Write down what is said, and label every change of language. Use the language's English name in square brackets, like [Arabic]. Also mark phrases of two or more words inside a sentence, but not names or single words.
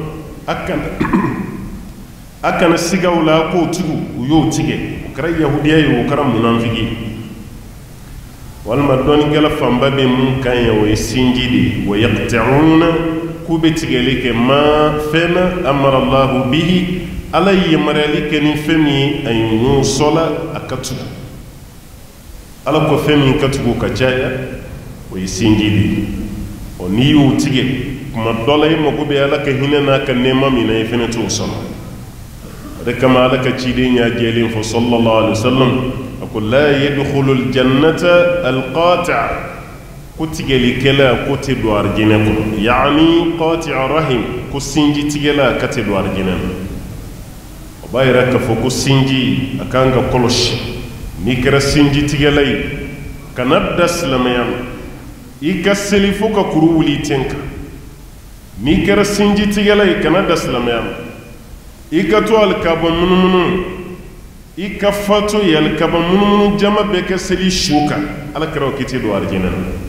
[Bambara] a kana sigaw la k'o tugu u y'o tigɛ o kɛra yahudiya ye o kɛra munafiki walima dɔɔnikɛla fanba bɛ mun kan ye o ye sinji de [Arabic] ويقطعون [Bambara] k'u bɛ tigɛli kɛ ma fɛn na [Arabic] أمر الله به [Bambara] ala ye yamaruyali kɛ ni fɛn min ye an yusala a ka tugu ala ko fɛn min ka tugu ka caya o ye sinji de o n'i y'o tigɛ kuma dɔ la i mago bɛ ala ka hinɛ n'a ka nɛɛma min na i fɛnɛ t'o sɔrɔ o de kama ala ka ciden y'a jɛlen fɔ [Arabic] صلى الله عليه وسلم [Bambara] a ko [Arabic] لا يدخل الجنة القاطع' [Bambara] ko tigɛlikɛla ko tɛ don arijinɛ kɔnɔ [Arabic] يعني قاطع رحم [Bambara] ko sinji tigɛla ka tɛ don arijinɛ na o b'a yira k'a fɔ ko sinji a kan ka kɔlɔsi n'i kɛra sinji tigɛla ye kana da silamɛya ma i ka seli fo ka kuru wuli ten kan n'i kɛra sinji tigɛla ye kana da silamɛya ma i ka to alikaba munumunu i ka fatu ye alikaba munumunu jama bɛɛ kɛ seli su kan ala kɛra o kiti don arijinɛ na